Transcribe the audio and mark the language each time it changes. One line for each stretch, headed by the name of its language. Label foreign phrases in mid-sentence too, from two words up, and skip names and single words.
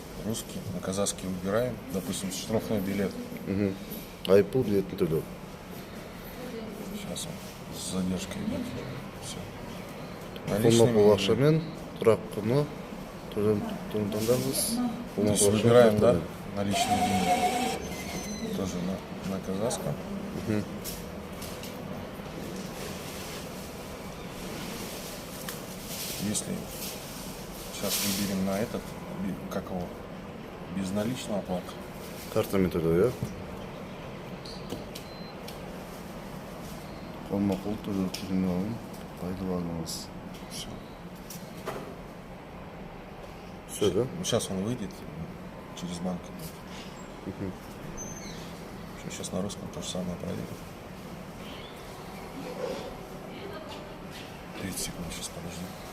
Russian: русский, на казахский убираем, допустим, штрафной билет.
Kazakh: Айыппұл билетін төлеу.
Russian: Сейчас он с задержкой идет. Все.
Kazakh: Қолма-қол ақшамен тұрақ құны таңдаңыз.
Russian: То есть выбираем, да, наличные деньги. Тоже на казахском. Если сейчас выберем на этот, как его, безналичную оплату.
Kazakh: Картамен төлеу, иә? Қолма-қол төлеу терминалын пайдаланыңыз.
Russian: Все. Все, да? Сейчас он выйдет через банк. Сейчас на русском то же самое проверим. 30 секунд, сейчас подожди.